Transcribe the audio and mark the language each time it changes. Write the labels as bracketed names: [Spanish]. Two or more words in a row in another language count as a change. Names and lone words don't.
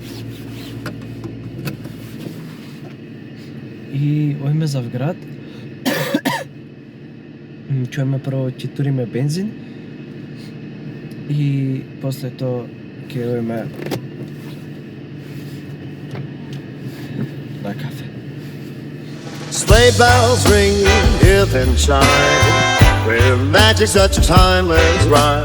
[Macedonian] И ојме Завград. Чуеме прво ќе туриме бензин. И после тоа ќе ојме на кафе. [English] Sleigh bells ring, hear them chime, with magic such a timeless rhyme.